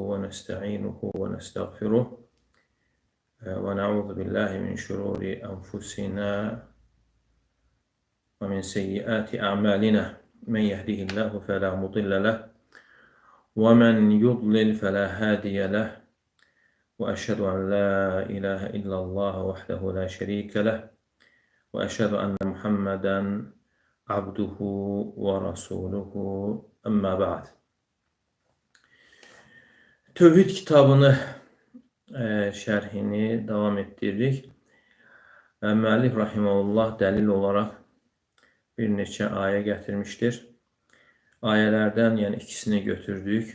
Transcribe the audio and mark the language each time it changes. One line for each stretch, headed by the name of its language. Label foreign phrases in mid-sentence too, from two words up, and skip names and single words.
Arabic: ونستعينه ونستغفره ونعوذ بالله من شرور أنفسنا ومن سيئات أعمالنا من يهده الله فلا مضل له ومن يضلل فلا هادي له وأشهد أن لا إله إلا الله وحده لا شريك له وأشهد أن محمدا عبده ورسوله أما بعد.
Azerbaijani: Tövhid kitabını şərhini davam etdiririk. Müəllif rahimehullah dəlil olaraq bir neçə ayə gətirmişdir. Ayələrdən yəni ikisini götürdük.